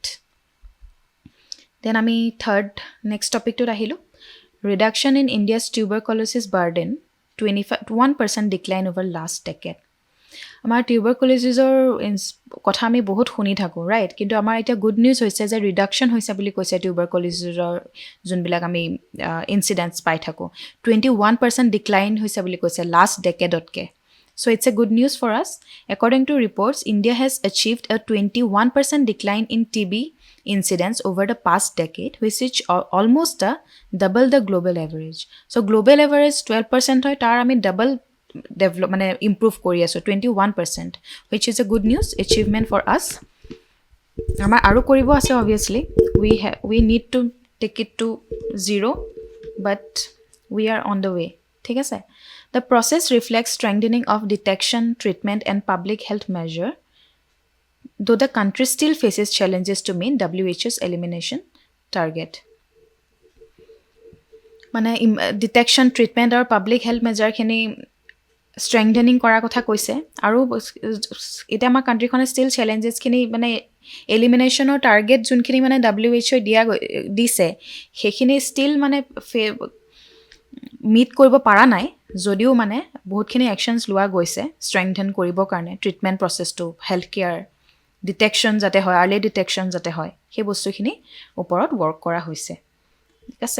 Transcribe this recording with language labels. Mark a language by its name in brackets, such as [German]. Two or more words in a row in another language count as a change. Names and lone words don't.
[English] দেন আমি third next topic আহিলোঁ reduction in India's tuberculosis burden 21% decline over last decade. [Assamese] আমাৰ টিউবাৰকুলোচিছৰ কথা আমি বহুত শুনি থাকোঁ ৰাইট, কিন্তু আমাৰ এতিয়া [English] good news [Assamese] হৈছে যে ৰিডাকশ্যন হৈছে বুলি কৈছে টিউবাৰকুলোচিছৰ যোনবিলাক আমি ইনচিডেণ্টছ পাই থাকোঁ 21% ডিক্লাইন হৈছে বুলি কৈছে [English] last decade. So it's a good news for us. According to reports, India has achieved a 21% decline in TB incidence over the past decade, which is almost double the global average. So global average 12% [Assamese] হয় তাৰ আমি [English] double develop mane improve [Assamese] কৰি আছোঁ [English] 21%, which is a good news achievement for us. [Assamese] আমাৰ আৰু কৰিব আছে [English] obviously. We need to take it to zero, but we are on the way. [Assamese] ঠিক আছে। [English] The process reflects strengthening of detection, treatment, and public health measure, though the country still faces challenges to meet WHO's elimination target. [Assamese] মানে [English] detection treatment [Assamese] আৰু [English] public health measure strengthening [Assamese] কৰাৰ কথা কৈছে। আৰু এতিয়া আমাৰ কাণ্ট্ৰিখনে [English] still challenges [Assamese] মানে এলিমিনেশ্যনৰ টাৰ্গেট যোনখিনি মানে WHO দিছে সেইখিনি ষ্টিল মানে মিট কৰিব পৰা নাই, যদিও মানে বহুতখিনি একশ্যনছ লোৱা গৈছে ষ্ট্ৰেংথেন কৰিবৰ কাৰণে [English] treatment process health care detection [Assamese] যাতে হয় [English] early detection [Assamese] যাতে হয় সেই বস্তুখিনি ওপৰত ৱৰ্ক কৰা হৈছে ঠিক আছে।